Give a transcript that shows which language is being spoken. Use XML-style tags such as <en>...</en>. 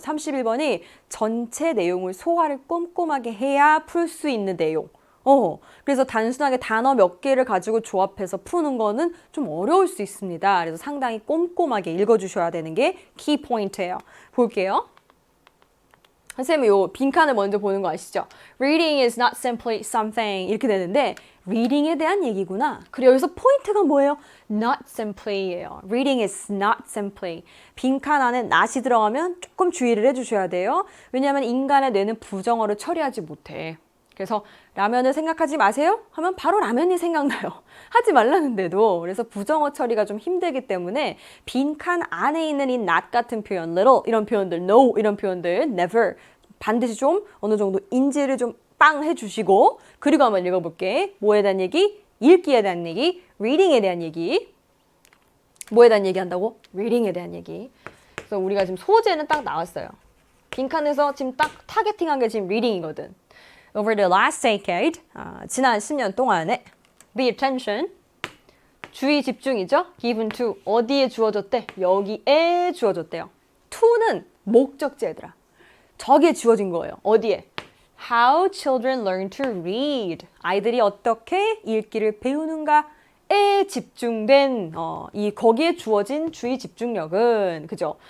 <ko>31번이 전체 내용을 소화를 꼼꼼하게 해야 풀 수 있는 내용. 그래서 단순하게 단어 몇 개를 가지고 조합해서 푸는 거는 좀 어려울 수 있습니다. 그래서 상당히 꼼꼼하게 읽어주셔야 되는 게 키 포인트예요. 볼게요. 선생님이 요 빈칸을 먼저 보는 거 아시죠?</ko> <en>Reading is not simply something</en> <ko>이렇게 되는데 reading에 대한 얘기구나.</ko> <en>그리고 여기서 포인트가 뭐예요? Not simply예요. Reading is not simply.</en> <ko>빈칸 안에 not이 들어가면 조금 주의를 해주셔야 돼요. 왜냐하면 인간의 뇌는 부정어를 처리하지 못해. 그래서 라면을 생각하지 마세요? 하면 바로 라면이 생각나요. 하지 말라는데도. 그래서 부정어 처리가 좀 힘들기 때문에 빈칸 안에 있는 이 not 같은 표현, little 이런 표현들, no 이런 표현들, never 반드시 좀 어느 정도 인지를 좀 빵 해주시고 그리고 한번 읽어볼게. 뭐에 대한 얘기? 읽기에 대한 얘기, reading에 대한 얘기. 뭐에 대한 얘기 한다고? reading에 대한 얘기. 그래서 우리가 지금 소재는 딱 나왔어요. 빈칸에서 지금 딱 타겟팅한 게 지금 reading이거든.</ko> <en>Over the last decade,</en> <ko>지난 10년 동안에</ko> <en>the attention,</en> <ko>주의 집중이죠.</ko> <en>given to,</en> <ko>어디에 주어졌대? 여기에 주어졌대요. to는 목적지 얘들아. 저기에 주어진 거예요. 어디에?</ko> <en>How children learn to read.</en> <ko>아이들이 어떻게 읽기를 배우는가에 집중된 거기에 주어진 주의 집중력은 그죠?</ko>